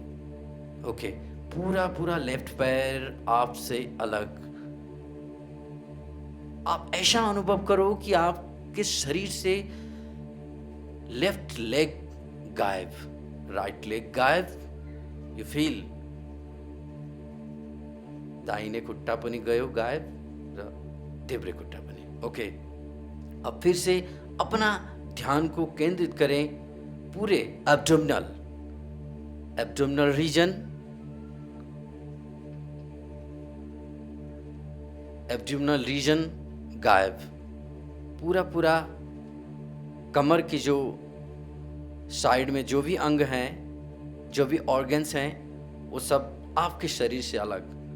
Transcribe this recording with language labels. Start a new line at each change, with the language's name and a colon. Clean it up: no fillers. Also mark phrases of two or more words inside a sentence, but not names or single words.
Hindi: ओके, पूरा पूरा लेफ्ट पैर आपसे अलग। आप ऐसा अनुभव करो कि आपके शरीर से
English: left leg
Hindi: गायब,
English: right leg
Hindi: गायब।
English: you feel
Nepali: दाहिने खुट्टा पनि गयो गायब र देब्रे खुट्टा पनि।
Hindi: ओके, अब फिर से अपना ध्यान को केंद्रित करें पूरे
English: abdominal region, abdominal region
Hindi: गायब। पूरा पूरा कमर की जो साइड में जो भी अंग हैं, जो भी ऑर्गन्स हैं, वो सब आपके शरीर से अलग।